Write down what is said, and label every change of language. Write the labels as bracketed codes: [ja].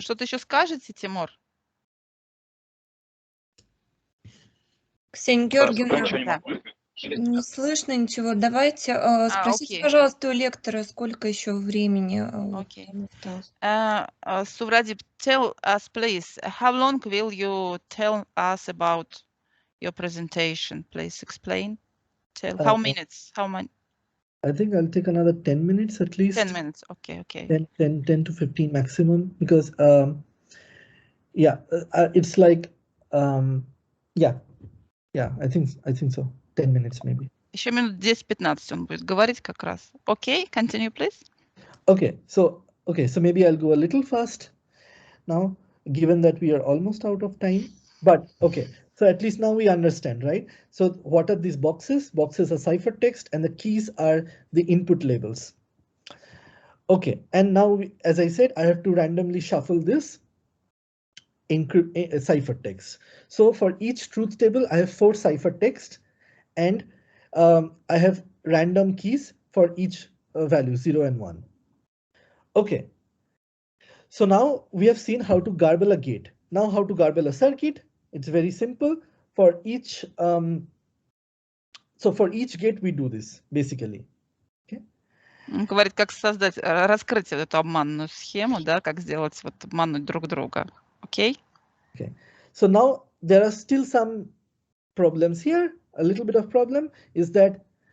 [ru] Что-то еще скажете, Тимур? Ксения Георгиевна, Да. не слышно ничего. Давайте спросите, окей. пожалуйста, у лектора, сколько еще времени Окей. осталось. [en] Suvradip, tell us, please, how long will you tell us about your presentation? Please explain. How minutes? How many? I think I'll take another 10 minutes at least. 10 minutes. Okay. 10 to 15 maximum, because it's like I think so. 10 minutes maybe. [ru] Еще минут 10-15 он будет говорить как раз. [en] Okay, continue, please. Okay, so maybe I'll go a little fast now, given that we are almost out of time. But okay, so at least now we understand, right? So what are these boxes? Boxes are ciphertext, and the keys are the input labels. Okay, and now, as I said, I have to randomly shuffle this ciphertext. So for each truth table, I have 4 ciphertext, and I have random keys for each value, 0 and 1. Okay, so now we have seen how to garble a gate. Now how to garble a circuit. It's very simple. For each for each gate we do this basically. Okay. [ru] Он говорит, как создать, раскрыть эту обманную схему, да, как сделать, вот обмануть друг друга. [en] Okay? Okay. So now there are still some problems here. A little bit of problem is that